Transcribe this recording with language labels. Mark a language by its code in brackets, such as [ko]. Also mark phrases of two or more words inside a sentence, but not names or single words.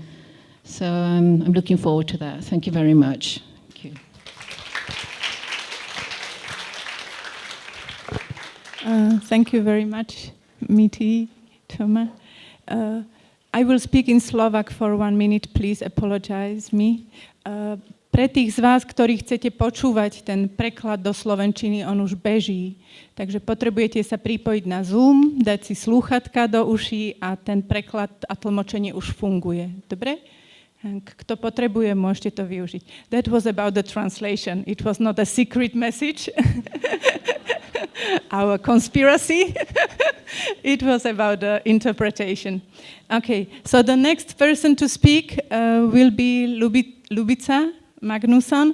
[en] So I'm looking forward to that. Thank you very much. Thank you. Thank you very much, Mitty, Tohma. I will speak in Slovak for 1 minute, please apologize me. [sk] Pre tých z vás, ktorí chcete počúvať ten preklad do slovenčiny, on už beží, takže potrebujete sa pripojiť na Zoom, dať si slúchatka do uší a ten preklad a tlmočenie už funguje. Dobre? Kto potrebuje, môžete to využiť. [en] That was about the translation. It was not a secret message. Our conspiracy. It was about the interpretation. Okay, so the next person to speak will be Ľubica Magnússon.